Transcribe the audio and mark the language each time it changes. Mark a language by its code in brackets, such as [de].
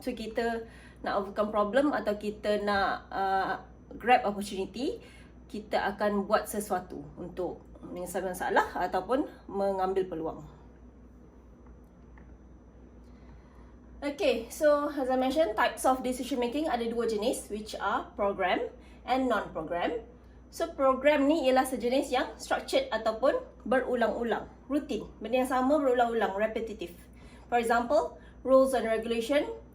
[ms] So kita nak [en] overcome problem [ms] atau kita nak [en] grab opportunity, [ms] kita akan buat sesuatu untuk menyelesaikan masalah ataupun mengambil peluang. [en] Okay, so as I mentioned, types of decision making [ms] ada dua jenis, [en] which are program and non-program. [ms] So program ni ialah sejenis yang structured ataupun berulang-ulang, rutin, benda yang sama berulang-ulang, repetitive. [en] For example, rules and regulation.